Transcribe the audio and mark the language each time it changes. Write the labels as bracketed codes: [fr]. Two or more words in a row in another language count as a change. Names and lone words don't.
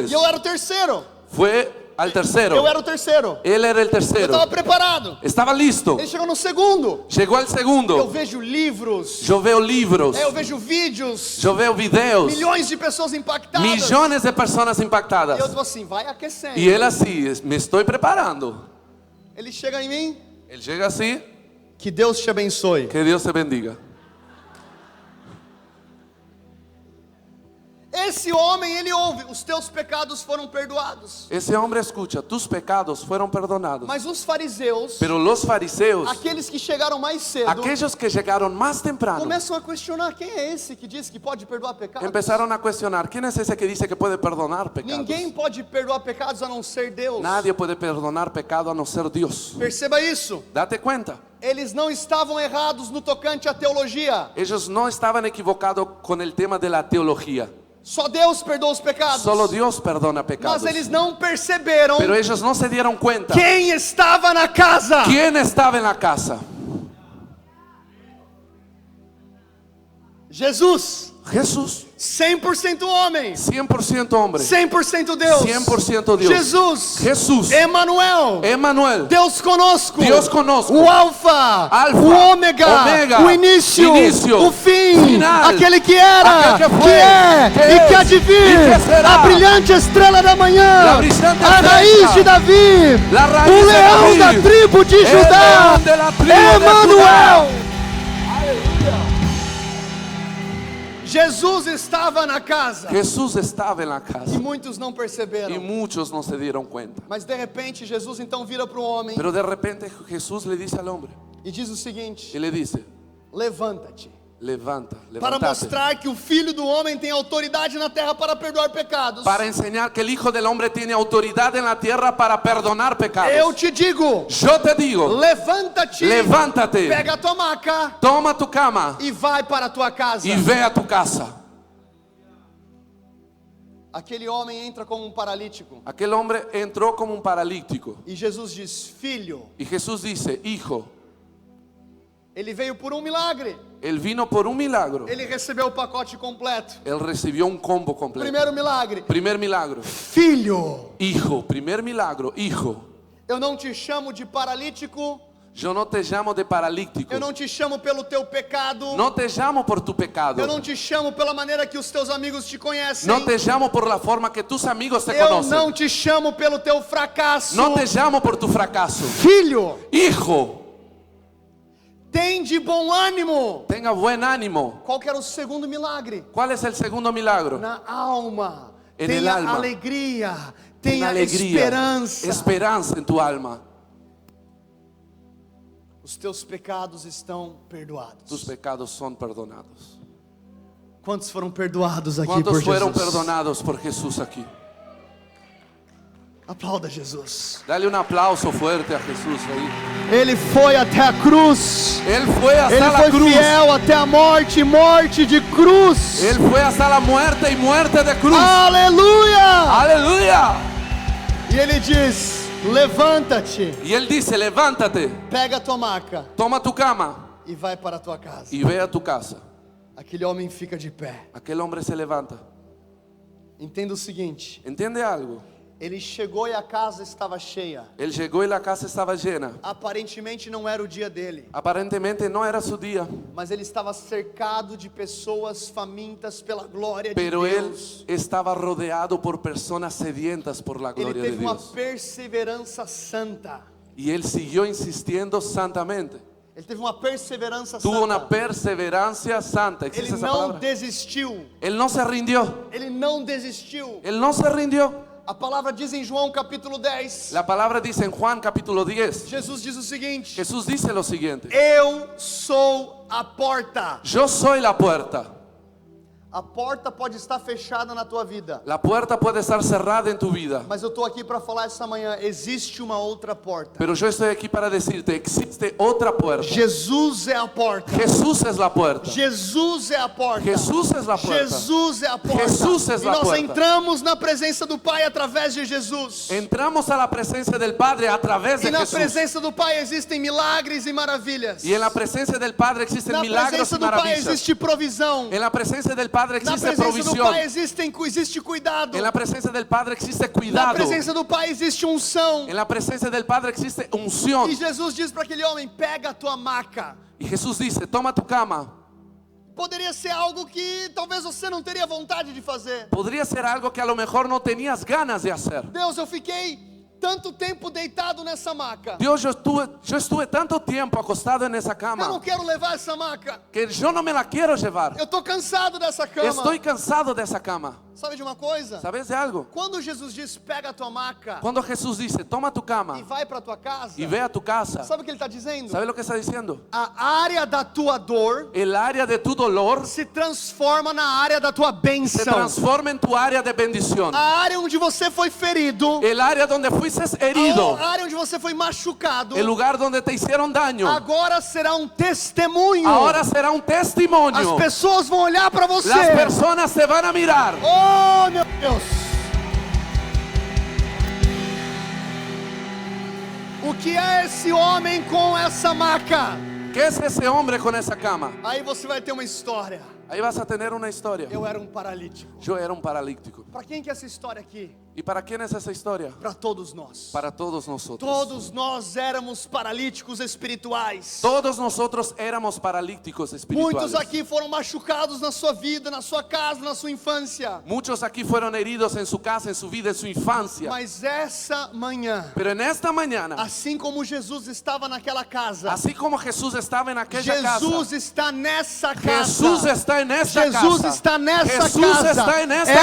[pt] E eu era o terceiro. [es] Fue al tercero. [pt] Eu era o terceiro. [es] Él era el [pt] Eu [es] tercero. [pt] estava preparado. [es] Estaba listo. [pt] Ele chegou no segundo. [es] Llegó al [pt] Eu [es] segundo. [pt] vejo livros. [es] Yo veo libros. [pt] Eu vejo vídeos. [es] Yo veo videos. [pt] Milhões de pessoas impactadas. [es] Millones de personas [pt] E eu [es] impactadas. [pt] tô assim, vai aquecendo. [es] Y él así, me estoy preparando. [pt] Ele chega em mim. [es] Él llega así, [pt] Que Deus te abençoe. [es] que Dios te bendiga. [pt] Esse homem, ele ouve, os teus pecados foram perdoados. [es] Ese hombre escucha, tus pecados fueron perdonados. [pt] Mas os fariseus, [es] Pero los fariseos, [pt] aqueles que chegaram mais cedo, [es] aquellos que llegaron más temprano, [pt] começam a questionar: quem é esse que diz que pode perdoar pecados? [es] empezaron a cuestionar, ¿quién es ese que dice que puede perdonar pecados? [pt] Ninguém pode perdoar pecados a não ser Deus. [es] Nadie puede perdonar pecado a no ser Dios. [pt] Perceba isso. [es] Date cuenta, [pt] Eles não estavam errados no tocante à teologia. [es] ellos no estaban equivocados con el tema de la teología. [pt] Só Deus perdoa os pecados. [es] Solo Dios perdona pecados. [pt] Mas eles não perceberam [es] Pero ellos no se dieron cuenta [pt] quem estava na casa. [es] quién estaba en la casa. [pt] Jesus, [es] Jesús, [pt] 100% homem, [es] 100% hombre, [pt] 100% Deus. [es] 100% Dios. [pt] Jesus, [es] Jesús, [pt] Emanuel, [es] Emmanuel, [pt] Deus conosco. Deus conosco. O Alfa, [es] Alfa, [pt] o Ômega, o início, o fim, [es] final, [pt] aquele que era, aquele que foi, que é [es] que [pt] e que há é, de vir, e que será. a brilhante estrela da manhã, [es] La brillante [pt] a [es] estrella, [pt] raiz de Davi, [es] la raíz [pt] o [es] de [pt] leão [es] Davi, [pt] da tribo de [es] el [pt] Judá, [es] león de la tribu de [pt] Emanuel. [es] Judá. [pt] Jesus estava na casa [es] Jesús estaba en la [pt] e [es] casa [pt] muitos não perceberam. [es] y muchos no se dieron cuenta. [pt] Mas de repente Jesus então vira para o homem [es] Pero de repente Jesús le dice al hombre [pt] e diz o seguinte: [es] y le dice, [pt] levanta-te, [es] levanta, [pt] para [es] levántate. [pt] mostrar que o Filho do Homem tem autoridade na terra para perdoar pecados. [es] Para enseñar que el Hijo del Hombre tiene autoridad en la tierra para perdonar pecados. [pt] Eu te digo, [es] Yo te digo, [pt] levanta-te, [es] levántate, [pt] pega a tua maca [es] toma tu cama [pt] e vai para a tua casa. [es] y ve a tu casa. [pt] Aquele homem entra como um paralítico [es] Aquel hombre entró como un paralítico [pt] e Jesus diz: filho, [es] y Jesús dice, hijo, [pt] ele veio por um milagre, [es] él vino por un milagro. [pt] ele recebeu o pacote completo. [es] Él recibió un combo completo. [pt] Primeiro milagre: [es] Primer milagro, [pt] filho, [es] hijo. Primer milagro, hijo. [pt] eu não te chamo de paralítico, [es] Yo no te llamo de paralítico. [pt] eu não te chamo pelo teu pecado, [es] No te llamo por tu pecado. [pt] eu não te chamo pela maneira que os teus amigos te conhecem, [es] No te llamo por la forma que tus amigos te [pt] eu [es] conocen. [pt] não te chamo pelo teu fracasso. [es] No te llamo por tu fracaso. [pt] Filho, [es] Hijo, [pt] tem de bom ânimo. [es] tenga buen ánimo. [pt] Qual que era o segundo milagre? [es] ¿Cuál es el segundo milagro? [pt] Na alma. [es] En el [pt] Tenha [es] alma. [pt] alegria, [es] Ten [pt] tenha [es] alegría, [pt] esperança. [es] esperanza en tu alma. [pt] Os teus pecados estão perdoados. [es] Tus pecados son perdonados. [pt] Quantos foram perdoados aqui [es] ¿Cuántos [pt] por [es] fueron [pt] Jesus? [es] perdonados por Jesús aquí? [pt] Aplauda Jesus. [es] Dale un aplauso fuerte a Jesús ahí. [pt] Ele foi até a cruz. [es] Él fue hasta [pt] Ele [es] la [pt] foi [es] cruz. [pt] fiel até a morte, morte de cruz. [es] Él fue hasta la muerte y muerte de cruz. [pt] Aleluia! [es] Aleluya. [pt] E ele diz: levanta-te, [es] Y él dice, levántate, [pt] pega a tua maca [es] toma tu cama [pt] e vai para a tua casa. [es] y ve a tu casa. [pt] Aquele homem fica de pé. [es] Aquel hombre se levanta. [pt] Entenda o seguinte: [es] ¿Entiende algo? [pt] Ele chegou e a casa estava cheia. [es] Él llegó y la casa estaba llena. [pt] Aparentemente não era o dia dele, [es] Aparentemente no era su día, [pt] mas ele estava cercado de pessoas famintas pela glória de [es] pero él [pt] Deus. [es] estaba rodeado por personas sedientas por la [pt] Ele [es] gloria de [pt] teve uma [es] Dios. [pt] perseverança santa. [es] Y él siguió insistiendo santamente. [pt] Ele teve uma perseverança [es] Tuvo una [pt] santa. [es] perseverancia santa. [pt] Ele [es] ¿Existe esa [pt] não [es] palabra? [pt] desistiu. [es] Él no se rindió. [pt] Ele não desistiu. [es] Él no se rindió. [pt] A palavra diz em João capítulo 10. [es] La palabra dice en Juan capítulo 10. [pt] Jesus diz o seguinte: [es] Jesús dice lo siguiente. [pt] Eu sou a porta. [es] Yo soy la puerta. [pt] A porta pode estar fechada na tua vida, [es] La puerta puede estar cerrada en tu vida. [pt] mas eu estou aqui para falar essa manhã, existe uma outra porta. [es] Pero yo estoy aquí para decirte, existe otra puerta. [pt] Jesus é a porta. [es] Jesús es la puerta. [pt] Jesus é a porta. [es] Jesús es la puerta. [pt] Jesus é a porta. [es] Jesus es [pt] E [es] la [pt] nós [es] puerta. [pt] entramos na presença do Pai através de Jesus. [es] Entramos a la presencia del Padre a través [pt] E [es] de [pt] na [es] Jesús. [pt] presença do Pai existem milagres e maravilhas. [es] Y en la presencia del Padre existen [pt] Na [es] milagros [pt] presença [es] y [pt] do Pai [es] maravillas. [pt] existe provisão. [es] En la presencia del Padre [pt] Na [es] existe [pt] presença do [es] provisión. [pt] Pai existe cuidado. [es] En la presencia del Padre existe [pt] Na [es] cuidado. [pt] presença do Pai existe unção. [es] En la presencia del Padre existe unción. [pt] E Jesus diz para aquele homem: pega a tua maca. [es] Y Jesús dice, toma tu cama. [pt] Poderia ser algo que talvez você não teria vontade de fazer. [es] Podría ser algo que a lo mejor no tenías ganas de hacer. [pt] Deus, eu fiquei tanto tempo deitado nessa maca. [es] Dios, yo estuve tanto tiempo acostado en esa [pt] Eu não [es] cama [pt] quero levar essa maca. [es] que yo no me la quiero llevar. [pt] Eu tô cansado dessa cama. [es] Estoy cansado de esa cama. [pt] Sabe de uma coisa? [es] ¿Sabes de algo? [pt] Quando Jesus diz pega a tua maca [es] Cuando Jesús dice, toma tu [pt] e [es] cama [pt] vai para tua casa, [es] y ve a tu casa, [pt] sabe o que ele está dizendo? [es] ¿sabes lo que está diciendo? [pt] A área da tua dor [es] El área de tu dolor [pt] se transforma na área da tua [es] se [pt] bênção. [es] transforma en tu área de bendición. [pt] A área onde você foi ferido, [es] El área donde fuiste herido, [pt] a área onde você foi machucado, [es] el lugar donde te hicieron daño, [pt] agora será um testemunho. [es] ahora será un [pt] As [es] testimonio. [pt] pessoas vão olhar para você. [es] Las personas te van a mirar. [pt] Oh, meu Deus! O que é esse homem com essa maca? [es] ¿Qué es ese hombre con esa cama? [pt] Aí você vai ter uma história. [es] Ahí vas a tener una historia. [pt] Eu era um paralítico. [es] Yo era un paralítico. [pt] Para quem que é essa história aqui? [es] ¿Y para quién es esa historia? [pt] Para todos nós. [es] Para todos nosotros. [pt] Todos nós éramos paralíticos espirituais. [es] Todos nosotros éramos paralíticos espirituales. [pt] Muitos aqui foram machucados na sua vida, na sua casa, na sua infância. [es] Muchos aquí fueron heridos en su casa, en su vida, en su infancia. [pt] Mas essa manhã, [es] Pero en esta mañana, [pt] assim como Jesus estava naquela casa, [es] así como Jesús estaba en aquella [pt] Jesus [es] casa, [pt] está nessa casa. [es] Jesús está en esta [pt] Jesus [es] casa. [pt] está nessa [es] Jesús [pt] casa. [es] está en esta